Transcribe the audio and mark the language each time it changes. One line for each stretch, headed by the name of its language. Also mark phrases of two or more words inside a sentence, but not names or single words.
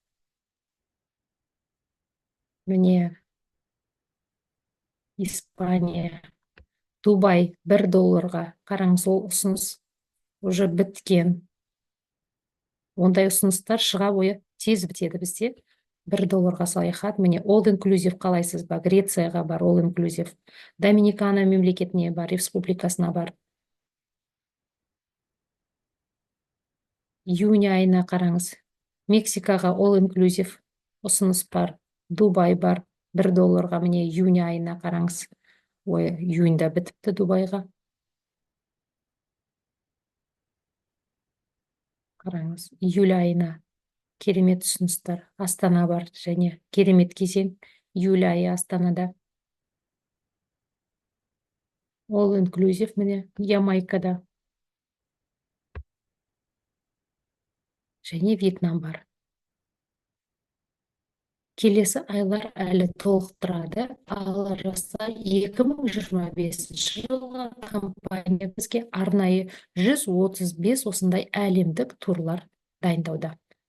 Kazakh: Міне Испания, Дубай $1. Қараңыз, ол ұсыныс уже біткен. Ондай ұсыныстар шыға бойы тез бітеді бізде. $1 саяхат. Міне
English: all inclusive
Kazakh: қалайсыз ба? Грецияға бар
English: all inclusive.
Kazakh: Доминикана мемлекетіне бар, республикасына бар. Июнь айына қараңыз. Мексикаға
English: all inclusive
Kazakh: ұсыныс бар. Дубай бар $1. Міне июнь айына қараңыз. Июньда бітіпті Дубайға. Қараңыз, июль айына керемет ұсыныстар. Астана бар және керемет кезең. Июль айы Астанада.
English: All inclusive
Kazakh: міне Ямайкада. Және Вьетнам бар. Келесі айлар әлі толықтырады. Алла жазса 2025 жылға компания бізге арнайы 135 осындай әлемдік турлар дайындауда.